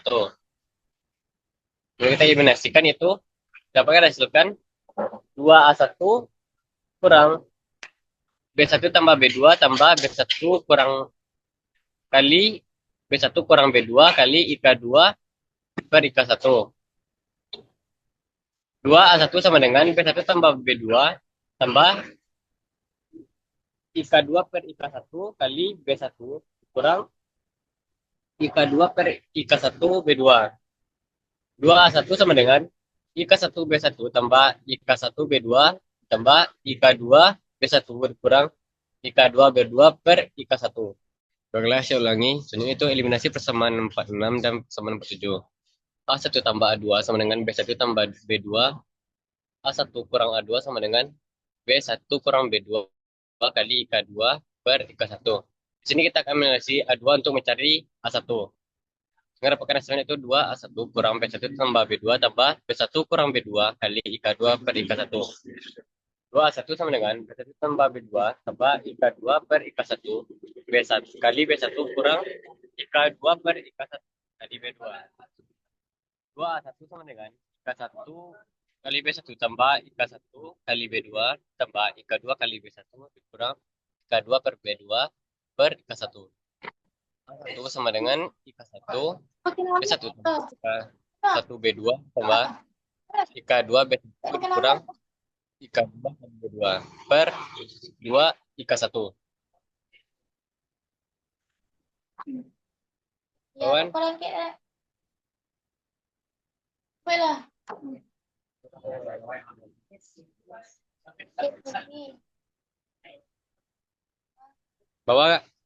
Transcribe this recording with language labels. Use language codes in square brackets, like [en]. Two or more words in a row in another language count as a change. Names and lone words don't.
[id] Jadi kita eliminasikan itu dapat hasilkan 2A1 kurang B1 tambah B2 tambah B1 kurang kali B1 kurang B2 kali IK2 per IK1. 2A1 sama dengan B1 tambah B2 tambah IK2 per IK1 kali B1 kurang IK2 per IK1 B2. 2A1 sama dengan IK1 B1 tambah IK1 B2 tambah IK2 B1 kurang IK2 B2 per IK1. Baiklah, saya ulangi. Selanjutnya itu eliminasi persamaan 46 dan persamaan 47. A1 tambah A2 sama dengan B1 tambah B2. A1 kurang A2 sama dengan B1 kurang B2 kali IK2 per IK1. Di sini kita akan eliminasi A2 untuk mencari A1. Sehingga dapatkan hasilnya itu 2A1 kurang B1 tambah B2 tambah B1 kurang B2 kali IK2 per IK1. 2A1 sama dengan B1 tambah B2 tambah IK2 per IK1. B1 kali B1 kurang IK2 per IK1 kali B2. 2A1 sama dengan IK1 kali B1 tambah IK1 kali B2 tambah IK2 kali B1 kurang IK2 per B2 per IK1. 1 sama dengan IK1 B1 tambah IK1 B2 tambah IK2 B1 kurang IK2 kali B2 per 2 IK1. Kawan? Bawa Kak?